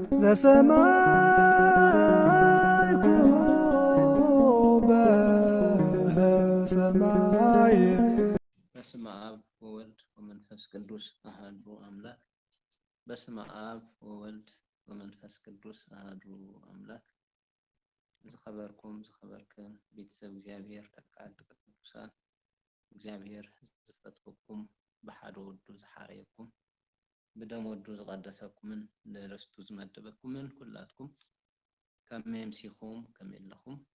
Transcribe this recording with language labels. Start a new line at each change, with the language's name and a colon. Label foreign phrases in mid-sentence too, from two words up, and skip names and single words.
Geez: በሰማይ በስመ አብ ወወልድ ወመንፈስ ቅዱስ አሐዱ አምላክ። በስመ አብ ወወልድ ወመንፈስ ቅዱስ አሐዱ አምላክ።
Tigrinya: ዝኸበርኩም ዝኸበርክን ቤተሰብ እግዚአብሔር ደቃድ ቅዱሳን እግዚአብሔር ዝፈትወኩም ብሓደ ወዱ ዝሓረየኩም ብደም ወዱ ዝቀደሰኩምን ንርስቱ ዝመደበኩምን ኩላትኩም ከመይ ምሲኹም ከመይ ኣለኹም?